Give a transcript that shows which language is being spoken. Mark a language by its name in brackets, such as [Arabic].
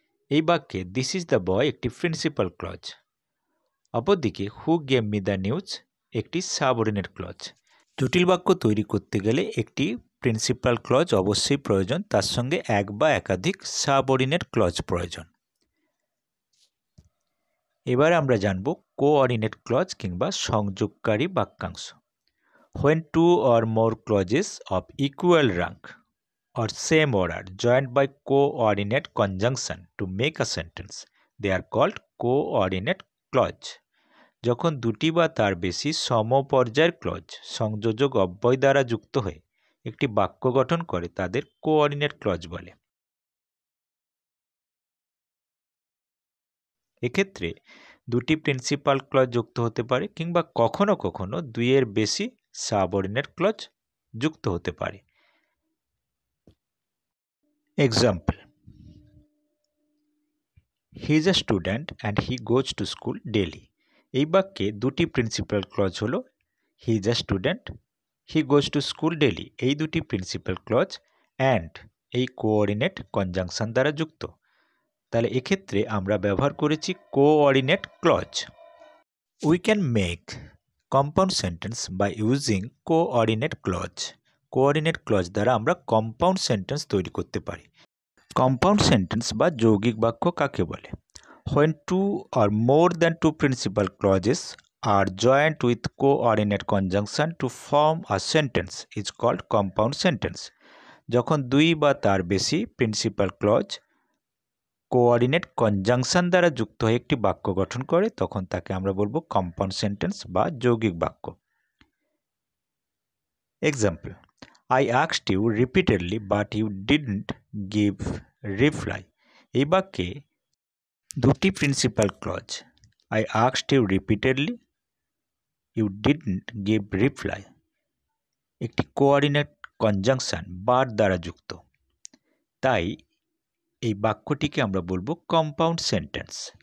[Bangla] এই বাক্যে [English] this is the boy [Bangla] একটি প্রিন্সিপাল ক্লজ। অপরদিকে [English] who gave me the news [Bangla] একটি সাবঅর্ডিনেট ক্লজ। জটিল বাক্য তৈরি করতে গেলে একটি প্রিন্সিপাল ক্লজ অবশ্যই প্রয়োজন, তার সঙ্গে এক বা একাধিক সাবঅর্ডিনেট ক্লজ প্রয়োজন। এবার আমরা জানব কোঅর্ডিনেট ক্লজ কিংবা সংযোগকারী বাক্যাংশ। [English] When two or more clauses of equal rank or same order joined by coordinate conjunction to make a sentence, they are called coordinate clause. [Bangla] যখন দুটি বা তার বেশি সমপর্যায়ের ক্লজ সংযোজক অব্যয় দ্বারা যুক্ত হয়ে একটি বাক্য গঠন করে তাদের কোঅর্ডিনেট ক্লজ বলে। এক্ষেত্রে দুটি প্রিন্সিপাল ক্লজ যুক্ত হতে পারে কিংবা কখনো কখনো দুইয়ের বেশি সাবঅর্ডিনেট ক্লজ যুক্ত হতে পারে। [English] Example, he is a student and he goes to school daily. [Bangla] এই বাক্যে দুটি প্রিন্সিপাল ক্লজ হলো [English] He is a student, he goes to school daily. [Bangla] এই দুটি প্রিন্সিপাল ক্লজ অ্যান্ড এই কোঅর্ডিনেট কনজাংশন দ্বারা যুক্ত, তাহলে এক্ষেত্রে আমরা ব্যবহার করেছি coordinate clause. [English] We can make compound sentence by using coordinate clause. [Bangla] Coordinate clause দ্বারা আমরা কম্পাউন্ড সেন্টেন্স তৈরি করতে পারি। কম্পাউন্ড সেন্টেন্স বা যৌগিক বাক্য কাকে বলে? [English] When two or more than two principal clauses are joined with coordinate conjunction to form a sentence is called compound sentence. [Bangla] যখন দুই বা তার বেশি প্রিন্সিপাল ক্লজ কোঅর্ডিনেট কনজাংশন দ্বারা যুক্ত হয়ে একটি বাক্য গঠন করে তখন তাকে আমরা বলবো কম্পাউন্ড সেন্টেন্স বা যৌগিক বাক্য। [English] Example, I asked you repeatedly but you didn't give reply. [Bangla] এই বাক্যে দুটি principal clause [English] I asked you repeatedly, you didn't give reply [Bangla] একটি কোঅর্ডিনেট কনজাংশন বার দ্বারা যুক্ত, তাই এই বাক্যটিকে আমরা বলবো কম্পাউন্ড সেন্টেন্স।